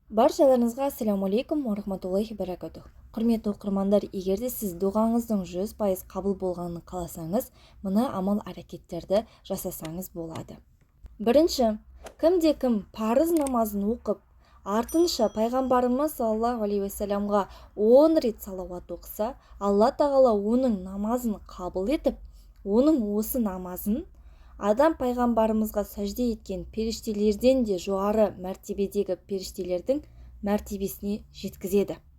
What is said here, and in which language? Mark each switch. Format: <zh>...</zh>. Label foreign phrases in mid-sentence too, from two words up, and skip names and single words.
<kk>Баршаларыңызға</kk> <ar>السلام عليكم و رحمة الله و بركاته.</ar> <kk>Құрметті оқырмандар, егер де сіз дұғаңыздың 100% қабыл болғанын қаласаңыз, мына амал әрекеттерді жасасаңыз болады. Бірінші, кімде-кім парыз намазын оқып, артынша пайғамбарымыз</kk> <ar>صلى الله عليه وسلم</ar> <kk>10 рет салауат оқыса, Алла тағала оның намазын қабыл етіп, оның осы намазын адам пайғамбарымызға сәжде еткен періштелерден де жоғары мәртебедегі періштелердің мәртебесіне жеткізеді.</kk>